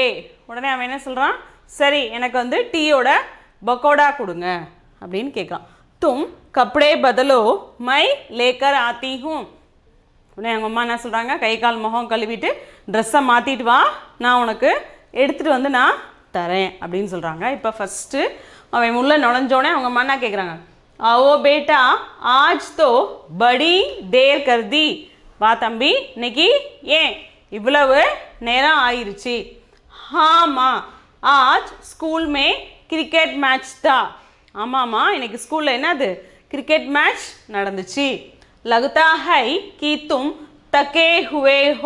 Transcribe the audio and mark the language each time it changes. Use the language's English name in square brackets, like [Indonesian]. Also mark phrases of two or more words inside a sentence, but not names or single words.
[Tamil] உடனே அவன் என்ன சொல்கிறான், சரி எனக்கு வந்து டீயோட பக்கோடா கொடுங்க அப்படின்னு கேட்குறான். [Hindi] तुम कपड़े बदलो मैं लेकर आती हूं. [Tamil] உடனே அவங்க அம்மா என்ன சொல்கிறாங்க, கை கால் முகம் கழுவிட்டு ட்ரெஸ்ஸை மாற்றிட்டு வா, நான் உனக்கு எடுத்துகிட்டு வந்து நான் தரேன் அப்படின்னு சொல்கிறாங்க. இப்போ ஃபஸ்ட்டு அவன் உள்ளே நுழைஞ்சோடனே அவங்க அம்மா என்ன கேட்குறாங்க, [Hindi] आओ बेटा आज तो बड़ी देर कर दी. [Tamil] வா தம்பி இன்னைக்கு ஏன் இவ்வளவு நேரம் ஆயிருச்சு. [Hindi] ஆமா आज स्कूल में [English] cricket match [Hindi] தான். [Tamil] ஆமாம்மா இன்னைக்கு ஸ்கூலில் என்னது [English] cricket match [Tamil] நடந்துச்சு. [Hindi] लगता है कि तुम थके हुए हो.